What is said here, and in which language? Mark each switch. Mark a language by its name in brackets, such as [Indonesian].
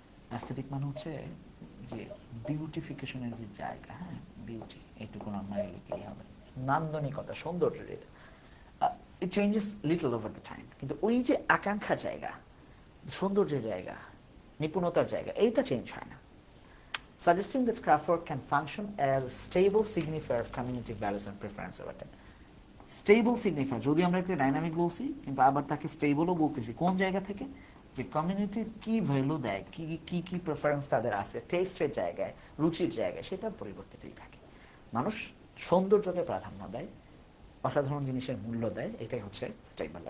[Bangla] Aesthetic মানে হচ্ছে যে বিউটিফিকেশনের যে জায়গা, হ্যাঁ বিউটি, এইটুকু নর্মালি লিখলেই হবে, নান্দনিকতা, সৌন্দর্যের এটা। [English] it changes little over the time, [Bangla] কিন্তু ওই যে আকাঙ্ক্ষার জায়গা, সৌন্দর্যের জায়গা, নিপুণতার জায়গা, এইটা চেঞ্জ হয় না। [English] Suggesting that craft work can function as a stable signifier of community values and preference over time. [Bangla] Stable সিগনিফায়ার, যদি আমরা একটা ডাইনামিক বলছি কিন্তু আবার তাকে স্টেবলও বলতেছি, কোন জায়গা থেকে, যে কমিউনিটির কি ভ্যালু দেয়, কি কি কি প্রেফারেন্স তাদের আছে, টেস্টের জায়গায়, রুচির জায়গায়, সেটা পরিবর্তিতই থাকে। মানুষ সৌন্দর্যকে প্রাধান্য দেয়, অসাধারণ জিনিসের মূল্য দেয়, এটাই হচ্ছে স্টেবল।